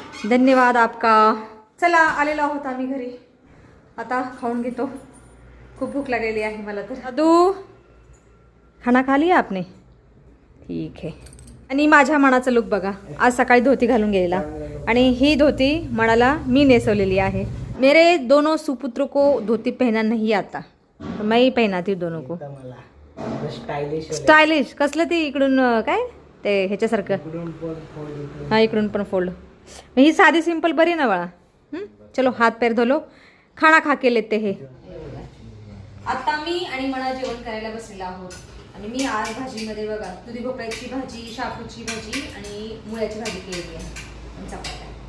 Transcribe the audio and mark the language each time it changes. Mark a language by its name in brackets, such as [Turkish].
[Marathi] धन्यवाद आपका. चला आलेलो आहोत आम्ही घरी. आता खाऊन घेतो. खूप भूक लागलेली आहे मला तर. [Hindi] दादू खाना खा लिया आपने? [Marathi] ठीक आहे. आणि माझ्या मनाचं लुक बघा. आज सकाळी धोती घालून गेलेला आणि ही धोती मनाला मी नेसवलेली आहे. [Hindi] मेरे दोनों सुपुत्रों को धोती पहना नहीं आता, तो मैं ही पहनाती दोनों को. [Marathi] स्टायलिश कसलं ते इकडून काय ते ह्याच्यासारखं. हा इकडून पण फोल्ड. ही साधी सिंपल बरी ना बाळा. [Hindi] चलो हात पैर धोलो, खाना खा के लेते हे. [Marathi] आता मी आणि मना जेवण करायला बसलेलो आहोत आणि मी आज भाजीमध्ये बघा दुधी भोपळ्याची भाजी, शापूची भाजी आणि मुळ्याची भाजी केलेली आहे आणि चपात्या.